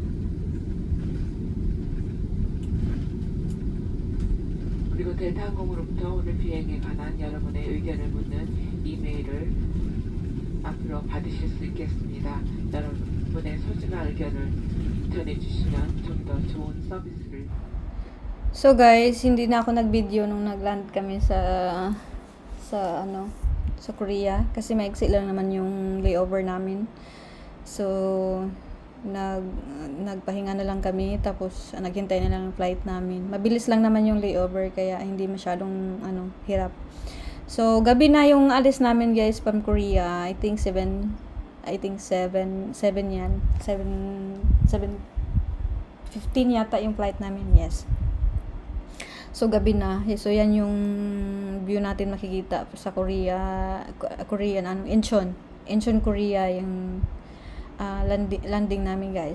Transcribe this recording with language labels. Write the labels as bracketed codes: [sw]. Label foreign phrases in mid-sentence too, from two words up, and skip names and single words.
[ko] 그리고 델타항공으로부터 오늘 비행에 관한 여러분의 의견을 묻는 이메일을 앞으로 받으실 수 있겠습니다. 여러분의 소중한 의견을 전해주시면 좀 더 좋은 서비스를. [tl] So, guys, hindi na ako nag-video nung nag-land kami sa Korea kasi maiksi lang naman yung layover namin. So, nagpahinga na lang kami tapos naghintay na lang ang flight namin. Mabilis lang naman yung layover kaya hindi masyadong hirap. So gabi na yung alis namin, guys, [en] from Korea. I think 7 yan. [tl] 7:15 yata yung flight namin. Yes. So gabi na. So yan yung view natin makikita sa Korean Incheon, Korea, yung landing namin guys.